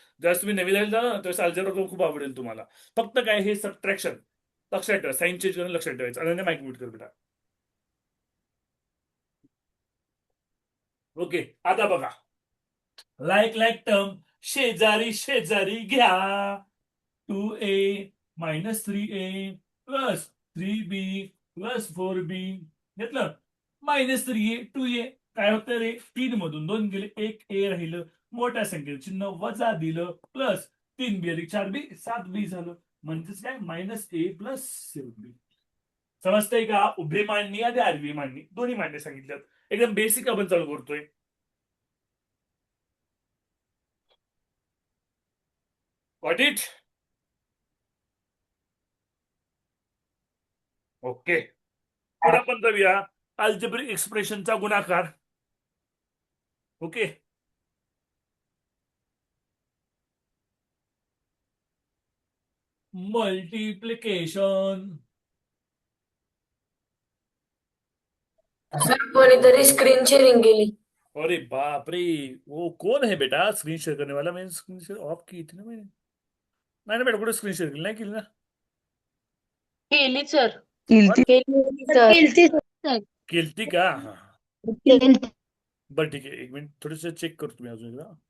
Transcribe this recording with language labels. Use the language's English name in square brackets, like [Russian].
[Marathi] ज्यावेळेस तुम्ही नवीन जाल ना त्यावेळेस अल्जेब्रा खूप आवडेल तुम्हाला. फक्त काय हे सबट्रॅक्शन लक्षात ठेवा, साईन चेंज करून लक्षात ठेवायचं. आणि माईक म्यूट कर बेटा. ओके, आता बघा, लाईक टर्म शेजारी शेजारी घ्या. 2a minus 3a plus 3b plus 4b घेतलं, मायनस 3a 2a. काय होतं रे, 3 मधून 2 गेले, 1 a राहिलं, मोठ्या संख्येचं चिन्ह वजा दिलं, प्लस 3b अधिक 4b 7b झालं. म्हणजेच काय, मायनस a प्लस 7b. समजतंय का? उभी मांडणी आणि आडवी मांडणी दोन्ही मांडणी सांगितल्यात. एकदम बेसिक आपण चालू करतोय. [English] Got it? [Marathi] ओके, पुढे आपण जाऊया अल्जेब्रिक एक्सप्रेशनचा गुणाकार. Okay, multiplication. सर कोणीतरी स्क्रीन शेअरिंग केली. [Hindi] अरे बाप रे, वो कोण है बेटा स्क्रीन शेअर करने वाला? मैंने स्क्रीन शेअर ऑफ की थी ना मैंने. [Marathi] नाही ना बेटा, कुठे स्क्रीन शेअर केली? नाही केली ना. केली सर. केलती. केली. केलती का? हा, केलती. बरं ठीक आहे, एक मिनिट थोडस चेक करतो मी अजून एकदा.